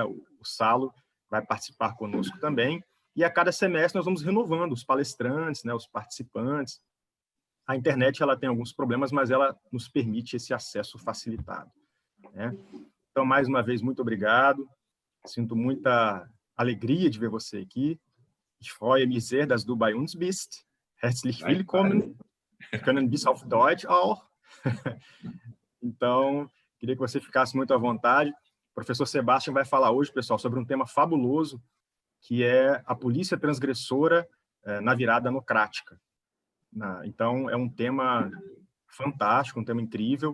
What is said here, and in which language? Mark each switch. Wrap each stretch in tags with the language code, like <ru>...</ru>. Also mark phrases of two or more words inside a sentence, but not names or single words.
<pt>O Saulo vai participar conosco também, e a cada semestre nós vamos renovando os palestrantes, né? Os participantes. A internet ela tem alguns problemas, mas ela nos permite esse acesso facilitado, né? Então, mais uma vez, muito obrigado. Sinto muita alegria de ver você aqui.</pt> <de>Ich freue mich sehr, dass du bei uns bist. Herzlich willkommen. Wir können bis auf Deutsch auch.</de> <pt>Então, queria que você ficasse muito à vontade. O professor Sebastian vai falar hoje, pessoal, sobre um tema fabuloso, que é a polícia transgressora na virada democrática. Então, é um tema fantástico, um tema incrível.</pt>